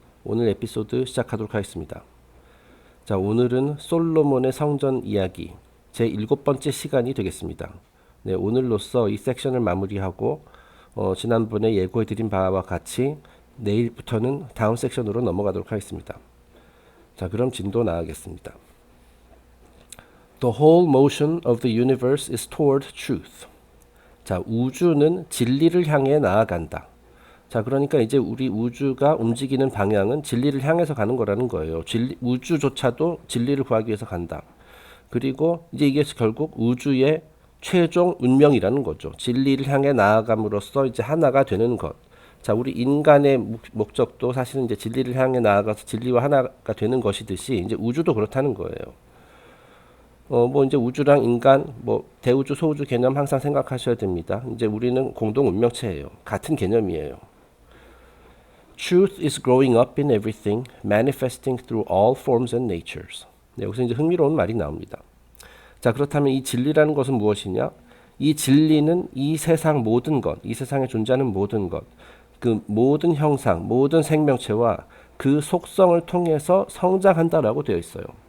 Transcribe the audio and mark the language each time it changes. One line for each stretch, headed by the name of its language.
Korean: 오늘 에피소드 시작하도록 하겠습니다. 자, 오늘은 솔로몬의 성전 이야기 제 7번째 시간이 되겠습니다. 네, 오늘로써 이 섹션을 마무리하고 지난번에 예고해드린 바와 같이 내일부터는 다음 섹션으로 넘어가도록 하겠습니다. 자, 그럼 진도 나가겠습니다.
English: The whole motion of the universe is toward truth.
Korean: 자, 우주는 진리를 향해 나아간다. 자, 그러니까 이제 우리 우주가 움직이는 방향은 진리를 향해서 가는 거라는 거예요. 우주조차도 진리를 구하기 위해서 간다. 그리고 이제 이게 결국 우주의 최종 운명이라는 거죠. 진리를 향해 나아감으로써 이제 하나가 되는 것. 자, 우리 인간의 목적도 사실은 이제 진리를 향해 나아가서 진리와 하나가 되는 것이듯이 이제 우주도 그렇다는 거예요. 뭐 이제 우주랑 인간, 뭐 대우주, 소우주 개념 항상 생각하셔야 됩니다. 이제 우리는 공동 운명체예요. 같은 개념이에요.
English: Truth is growing up in everything, manifesting through all forms and natures.
Korean: 네, 여기서 이제 흥미로운 말이 나옵니다. 자, 그렇다면 이 진리라는 것은 무엇이냐? 이 진리는 이 세상 모든 것, 이 세상에 존재하는 모든 것, 그 모든 형상, 모든 생명체와 그 속성을 통해서 성장한다라고 되어 있어요.